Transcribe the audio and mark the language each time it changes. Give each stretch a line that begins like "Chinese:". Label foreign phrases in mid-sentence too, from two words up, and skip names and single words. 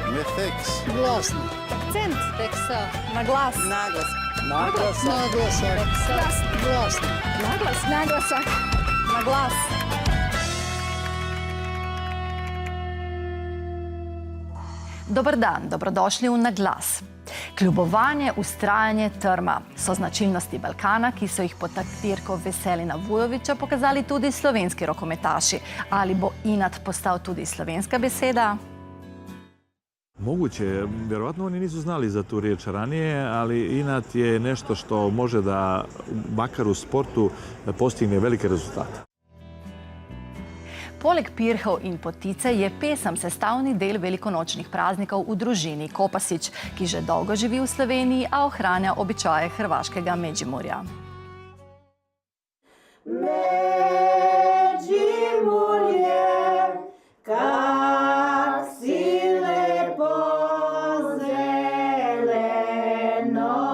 Slovenian: Mefeks. Glasni. Akcent. Teksa. Na glas. Naglas.
Croatian: Naglasak. Naglasak. Glasni. Naglas. Naglasak. Na glas.
Slovenian: Dobar dan, dobrodošli v Na glas. Kljubovanje, ustrajanje, trma so značilnosti Balkana, ki so jih pod taktirko Veselina Vujovića pokazali tudi slovenski rokometaši. Ali bo inat postal tudi slovenska beseda?
Serbian: Moguće je. Vjerovatno oni nisu znali za tu riječ ranije, ali inat je nešto što može da, makar u sportu, postigne velike rezultate.
Slovenian: Poleg pirhov in potice je pesem sestavni del velikonočnih praznikov v družini Kopasić, ki že dolgo živi v Sloveniji, a ohranja običaje hrvaškega Međimurja.
Croatian: Međimurje, kak si lepo zeleno.